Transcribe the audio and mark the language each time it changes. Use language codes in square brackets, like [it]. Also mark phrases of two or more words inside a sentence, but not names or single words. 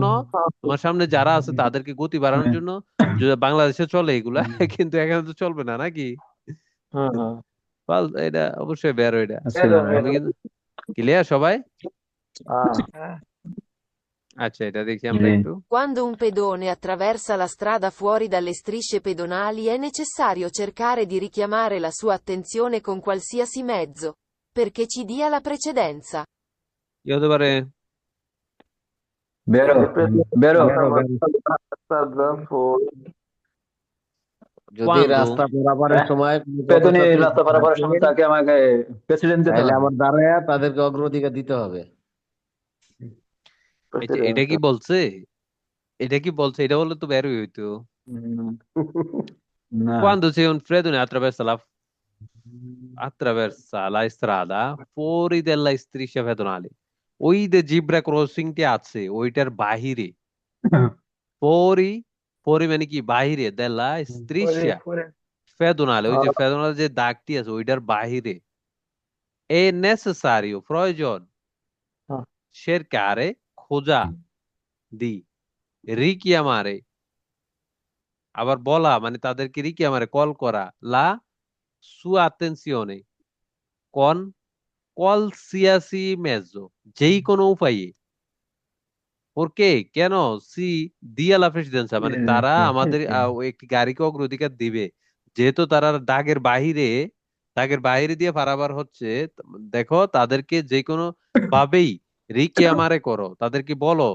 [bn] তোমার সামনে যারা আছে তাদেরকে গতি বাড়ানোর জন্য। যদি বাংলাদেশে চলে এগুলা, কিন্তু এখানে তো চলবে না নাকি? এটা অবশ্যই বের এটা। আমি কিন্তু ক্লিয়ার সবাই? আচ্ছা, এটা দেখি আমরা জি। একটু। [it] Quando un pedone attraversa la strada fuori dalle strisce pedonali è necessario cercare di richiamare la sua attenzione con qualsiasi mezzo, perché ci dia la precedenza. [bn] কি হতে পারে? বেরো বেরো। যদি [it] Quando [bn] রাস্তা পারাপারের সময় পেতনি পথচারী রাস্তা পারাপারের সময় থাকে, তাকে আমাকে প্রেসিডেন্ট দিতে তাহলে হবে। আমার দাঁড়ায় তাদেরকে অগ্রাধিকার দিতে হবে। এটা কি বলছে? এটা কি বলছে? এটা বললে তো বেরোই হইতো। না। [it] Quando c'è un fredone attraversa la strada fuori della striscia pedonale, [bn] ওই যে জিব্রা ক্রসিং টি আছে ওইটার বাহিরে, [it] fuori fuori [bn] মানে কি বাহিরে, [it] della striscia pedonale, [bn] ওই যে pedonale যে দাগটি আছে ওইটার বাহিরে, [it] è necessario [bn] প্রয়োজন cercare খোঁজা [it] di richiamare, [bn] আবার বলা মানে তাদেরকে richiamare কল করা, [it] la sua attenzione con qualsiasi mezzo, [bn] যেই কোনো উপায়ে। ওকে কেন? [it] ci dia la precedenza [bn] মানে তারা আমাদের ওই একটি গাড়িকে অগ্রাধিকার দিবে, যেহেতু তারা দাগের বাইরে দিয়ে পারাবার হচ্ছে। দেখো তাদেরকে যে কোনো ভাবেই রিকে আমারে করো, তাদেরকে বলো।